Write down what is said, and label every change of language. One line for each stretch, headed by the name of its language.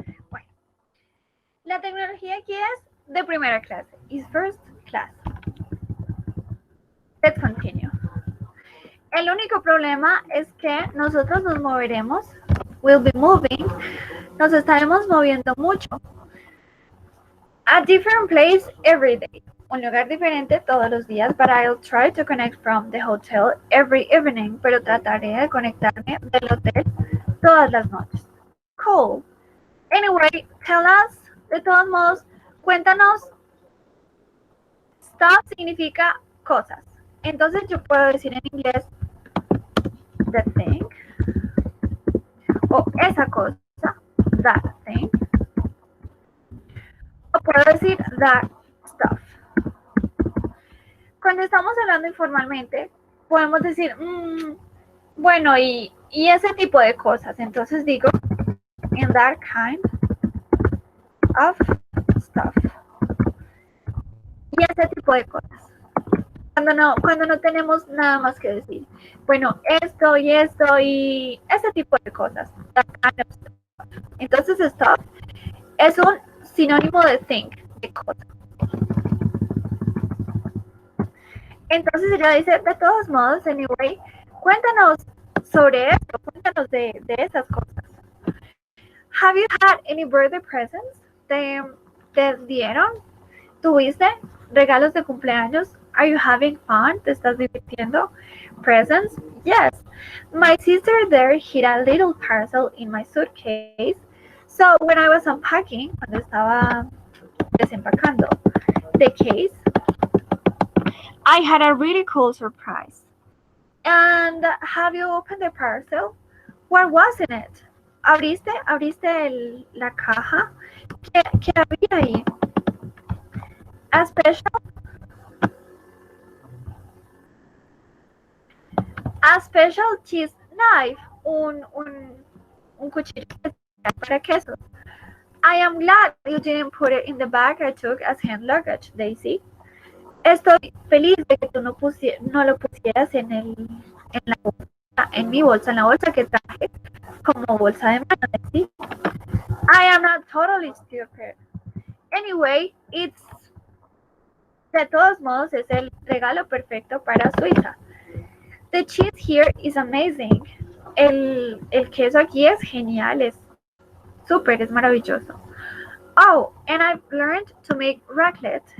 Spanish: Bueno, la tecnología aquí es de primera clase.
English: Is first class. Let's continue.
Spanish: El único problema es que nosotros nos moveremos.
English: We'll be moving.
Spanish: Nos estaremos moviendo mucho.
English: A different place every day.
Spanish: Un lugar diferente todos los días,
English: but I'll try to connect from the hotel every evening.
Spanish: Pero trataré de conectarme del hotel todas las noches. Cool.
English: Anyway, tell us,
Spanish: de todos modos, cuéntanos. Stuff significa cosas. Entonces yo puedo decir en inglés
English: the thing
Spanish: o esa cosa,
English: that thing.
Spanish: O puedo decir
English: that stuff.
Spanish: Cuando estamos hablando informalmente, podemos decir, bueno, y ese tipo de cosas. Entonces digo,
English: and that kind of stuff.
Spanish: Y ese tipo de cosas. Cuando no tenemos nada más que decir. Bueno, esto y ese tipo de cosas.
English: That kind of stuff.
Spanish: Entonces, stuff es un sinónimo de thing, de cosa. Entonces ella dice, de todos modos, anyway, cuéntanos sobre esto, cuéntanos de esas cosas.
English: Have you had any birthday presents?
Spanish: ¿Te dieron? ¿Tuviste regalos de cumpleaños?
English: Are you having fun?
Spanish: ¿Te estás divirtiendo?
English: Presents? Yes. My sister there hid a little parcel in my suitcase. So when I was unpacking,
Spanish: cuando estaba desempacando
English: the case, I had a really cool surprise. And have you opened the parcel? What was in it?
Spanish: ¿Abriste la caja? ¿Qué había ahí?
English: A special cheese knife,
Spanish: un cuchillo para quesos.
English: I am glad you didn't put it in the bag I took as hand luggage, Daisy.
Spanish: Estoy feliz de que tú no lo pusieras en la bolsa, en mi bolsa, en la bolsa que traje como bolsa de mano, Daisy.
English: I am not totally stupid. Anyway,
Spanish: de todos modos, es el regalo perfecto para su hija.
English: The cheese here is amazing.
Spanish: El queso aquí es genial, es súper, es maravilloso.
English: Oh, and I've learned to make raclette.